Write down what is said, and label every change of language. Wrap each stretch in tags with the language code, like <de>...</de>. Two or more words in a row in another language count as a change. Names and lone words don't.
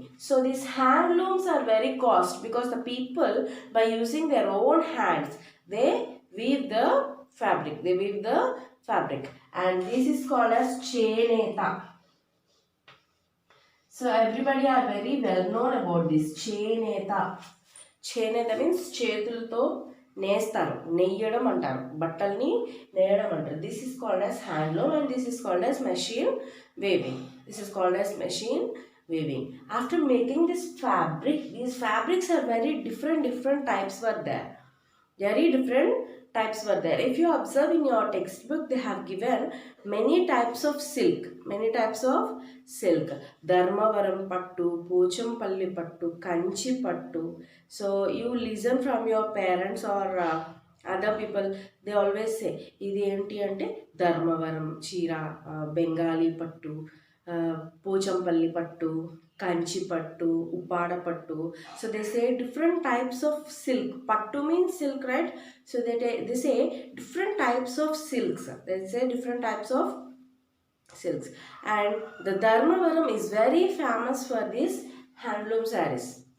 <en>So these handlooms are very cost because the people, by using their own hands, they weave the fabric. And this is called as cheneta. So everybody are very well known about this cheneta.</en> <te>Cheneta means చేతులతో నేస్తారు, నెయ్యడం అంటారు, బట్టల్ని నేయడం అంటారు.</te> <en>This is called as handloom, and this is called as machine weaving. After making this fabric, these fabrics are very different types were there. If you observe in your textbook, they have given many types of silk.</en> <te>Dharmavaram pattu, Pochampalli pattu, Kanchi pattu.</te> <en>So you listen from your parents or other people, they always say,</en> <te>ఇది ఏంటి అంటే ధర్మవరం చీర, బెంగాలీ పట్టు, పోచంపల్లి పట్టు, కంచి పట్టు, ఉప్పాడ పట్టు.</te> <en>So they say different types of silk. Pattu means silk, right? So they say different types of silks. And the Dharmavaram is very famous for this handloom sarees.</en>